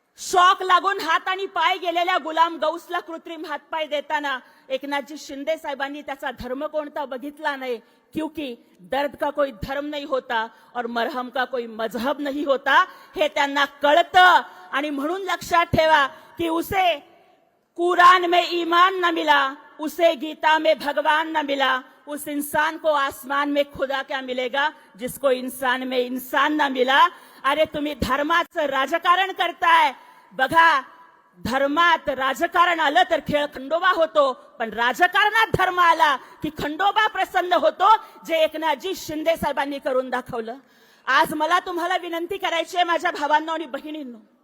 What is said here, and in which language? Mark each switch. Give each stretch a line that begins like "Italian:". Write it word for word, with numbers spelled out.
Marathi: Shock लागून हात आणि पाय गेलेल्या गुलाम गौसला कृत्रिम हातपाय देताना एकनाथजी शिंदे साहेबांनी त्याचा धर्म कोणता बघितला नाही,
Hindi: क्योंकि दर्द का कोई धर्म नहीं होता
Marathi: और मरहम का कोई मजहब नहीं होता, हे त्यांना कळतं. आणि म्हणून लक्षात ठेवा की
Hindi: उसे कुरान में ईमान न मिला, उसे गीता में भगवान न मिला, उस इंसान को आसमान में खुदा क्या मिलेगा जिसको इंसान में इंसान न मिला.
Marathi: अरे तुम्ही धर्माचं राजकारण करताय. बघा, धर्मात राजकारण आलं तर खेळ खंडोबा होतो, पण राजकारणात धर्म आला की खंडोबा प्रसन्न होतो, जे एकनाथजी शिंदे साहेबांनी करून दाखवलं. आज मला तुम्हाला विनंती करायची आहे माझ्या भावांनो आणि बहिणींनो.